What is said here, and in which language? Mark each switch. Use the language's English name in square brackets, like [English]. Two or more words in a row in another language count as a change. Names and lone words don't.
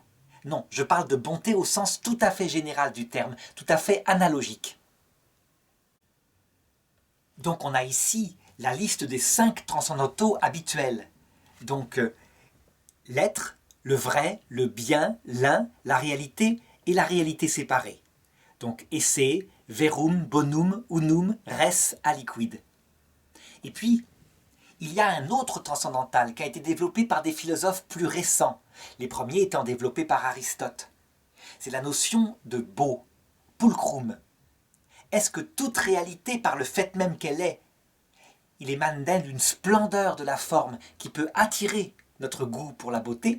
[French] Non, je parle de bonté au sens tout à fait général du terme, tout à fait analogique. Donc on a ici la liste des 5 transcendantaux habituels. Donc l'être, le vrai, le bien, l'un, la réalité et la réalité séparée. [Latin] Donc esse, verum, bonum, unum, res aliquid. [French] Et puis, il y a un autre transcendantal qui a été développé par des philosophes plus récents, les premiers étant développés par Aristote. C'est la notion de beau, pulchrum. Est-ce que toute réalité, par le fait même qu'elle est, il émane d'elle d'une splendeur de la forme qui peut attirer notre goût pour la beauté?